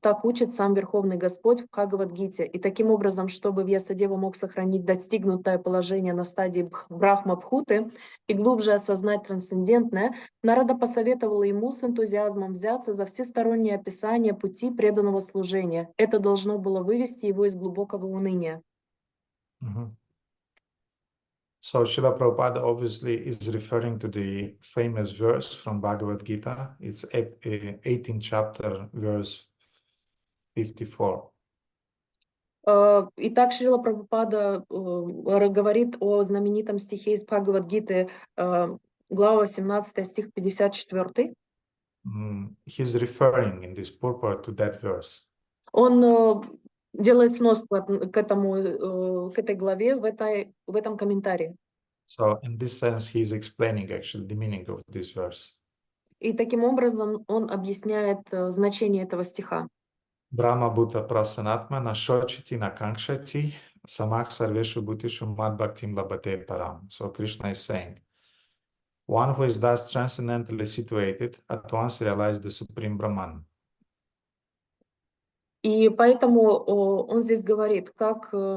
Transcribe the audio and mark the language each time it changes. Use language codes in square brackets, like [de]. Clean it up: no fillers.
[ru] Так учит сам Верховный Господь в Бхагавад-гите. И таким образом, чтобы Вьясадева мог сохранить достигнутое положение на стадии Брахма-бхуты и глубже осознать трансцендентное, Нарада посоветовала ему с энтузиазмом взяться за всестороннее описание пути преданного служения. Это должно было вывести его из глубокого уныния. [en] So Srila Prabhupada obviously is referring to the famous verse from Bhagavad Gita. It's 18th chapter, verse 54. [ru] Итак, Шрила Прабхупада говорит о знаменитом стихе из Бхагавад-гиты, глава 18, стих 54. [en] He's referring in this purport to that verse. [ru] Он делает сноску к этой главе в этом комментарии. [en] So in this sense, he's explaining actually the meaning of this verse. [ru] И таким образом он объясняет значение этого стиха. [sa] Brahma Bhuta Prasanatma Nashochiti Nakankshati Samach Sarveshu Bhutishu Mad Bhaktim Labhate Param. [en] So Krishna is saying, one who is thus transcendentally situated at once realizes the Supreme Brahman. [ru] И поэтому он здесь говорит, как